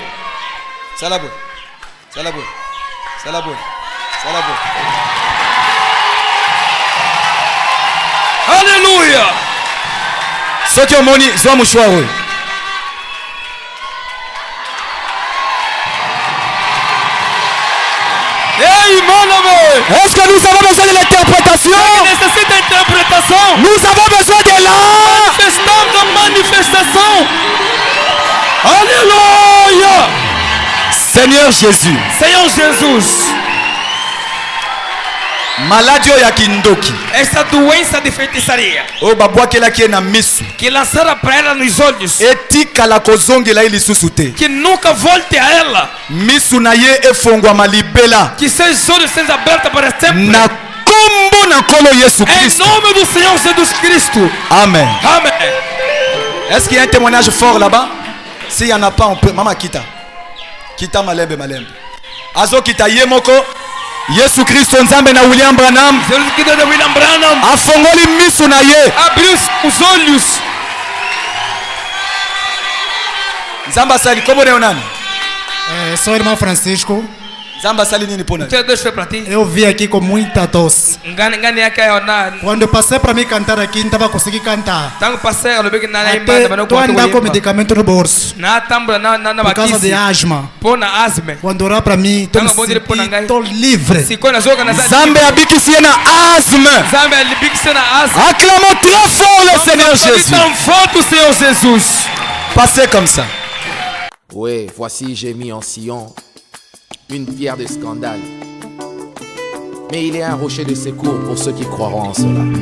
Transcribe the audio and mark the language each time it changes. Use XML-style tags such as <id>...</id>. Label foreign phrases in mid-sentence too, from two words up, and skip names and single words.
<ln>Sala boy. Sala boy. Sala boy. Sala boy.</ln> <pt>Aleluia.</pt> <ln>Soki omoni zwa mouchoir oyo.</ln> <pt>Ei, mano, amém.</pt> <fr>Est-ce que nous avons besoin de l'interprétation? Qui nécessite interprétation. Nous avons besoin de l'art. Manifestation. Alléluia. Seigneur Jésus. Seigneur Jésus.</fr> <ln>Maladi oyo ya kindoki.</ln> <pt>Essa doença de feitiçaria.</pt> <ln>Oyo babwakelaki na misu.</ln> <pt>Que lançaram para ela nos olhos.</pt> <ln>Etikala kozongela ye lisusu te.</ln> <pt>Que nunca volte a ela.</pt> <ln>Misu na ye efongwama libela.</ln> <pt>Que seus olhos sejam abertos para sempre.</pt> <ln>Na kombo na nkolo Yesu Christ.</ln> <pt>Em nome do Senhor Jesus Cristo. Amen. Amen.</pt> <fr>Est-ce qu'il y a un témoignage fort là-bas? S'il n'y en a pas, on peut. Maman Kita.</fr> <ln>Kita malembe malembe. Azo Kita yemoko. Yesu Kristo Nzambe na William Branham. Afongoli misu na ye.</ln> <pt>Abriu os olhos.</pt> <ln>Nzamba sali</ln> <pt>como é o nome? Sou o irmão Francisco.</pt> <ln>Nzamba sali nini pona?</ln> <pt>Eu vim aqui com muita tosse. Quando eu passei para mim cantar aqui, não estava conseguindo cantar. Estou andando com medicamento no bolso. Por causa de asma. Quando orar para mim, estou livre.</pt> <ln>Nzambe abikisi na asma.</ln> <fr>Acclamons très fort le Seigneur Jésus. Passez comme ça. Oui, voici j'ai mis en Sion une pierre de scandale. Mais il est un rocher de secours pour ceux qui croiront en cela.</fr>